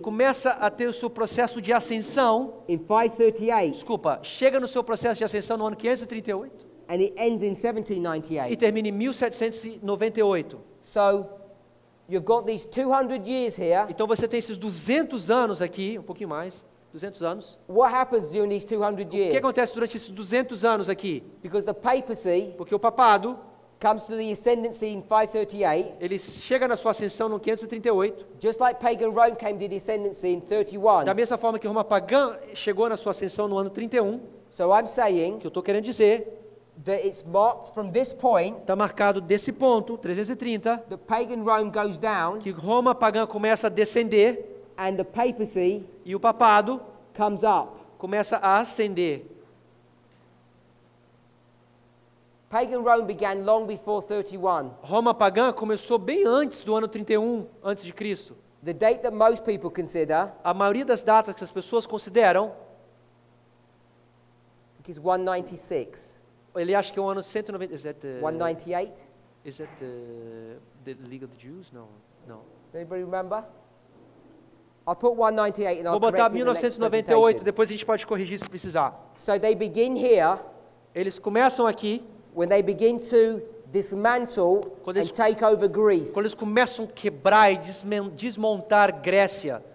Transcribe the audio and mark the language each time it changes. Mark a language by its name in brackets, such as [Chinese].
[Portuguese] começa a ter o seu processo de ascensão, [English] in 538 [Portuguese] desculpa, chega no seu processo de ascensão no ano 538 [English] and it ends in [Portuguese] e [English] 1798. [Portuguese] termina em 1798. [English] So you've got these 200 years here. [Portuguese] Então você tem esses 200 anos aqui, um pouquinho mais, 200 anos. [English] What happens during these 200 [Portuguese] O que [English] years? [Portuguese] acontece durante esses 200 anos aqui? [English] Because the papacy [Portuguese] Porque o papado, [English] comes to the ascendancy in 538, [Portuguese] ele chega na sua ascensão no 538, [English] just like pagan Rome came to the ascendancy in 31. [Portuguese] da mesma forma que Roma pagã chegou na sua ascensão no ano 31, [English] So I'm saying [Portuguese] que eu estou querendo dizer, [English] that it's marked from this point [Portuguese] está marcado desse ponto, 330, [English] that pagan Rome goes down [Portuguese] que Roma pagã começa a descender [English] and the papacy [Portuguese] e o papado [English] comes up. [Portuguese] começa a ascender. [English] Pagan Rome began long before 31. [Portuguese] Roma pagã começou bem antes do ano 31 antes de Cristo. [English] The date that most people consider [Portuguese] A maioria das datas que as pessoas consideram, [English] is 196. [Portuguese] ele acha que é o ano 190. [English] Is that 198? is that the League of the Jews? No, no. Anybody remember? I'll put 198 and I'll [Portuguese] Vou botar [English] correct it in the next [Portuguese] 1998, [English] presentation. [Portuguese] depois a gente pode corrigir se precisar. [English] So they begin here [Portuguese] Eles começam aqui, [English] when they begin to dismantle [Portuguese] Quando [English] and [Portuguese] eles- [English] take over Greece. [Portuguese] quando eles começam a quebrar e desmontar Grécia.